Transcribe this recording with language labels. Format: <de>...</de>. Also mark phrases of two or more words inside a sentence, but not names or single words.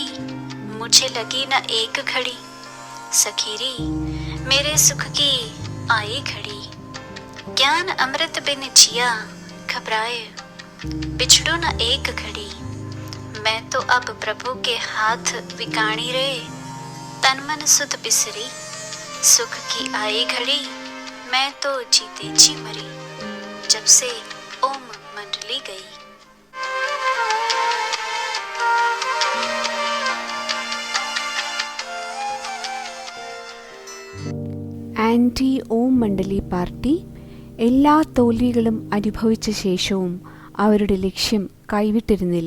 <hi>मुझे लगी न एक घड़ी, सखीरी मेरे सुख की आई घड़ी, ज्ञान अमृत बिन जिया घबराए, बिछड़ो न एक घड़ी, मैं तो अब प्रभु के हाथ विकाणी रे, तन मन सुध बिसरी, सुख की आई घड़ी, मैं तो जीते जी मरी, जब से ओम मंडली गई.</hi> <ml>ആൻറ്റി ഓം മണ്ഡലി പാർട്ടി എല്ലാ തോൽവികളും അനുഭവിച്ച ശേഷവും അവരുടെ ലക്ഷ്യം കൈവിട്ടിരുന്നില്ല.</ml>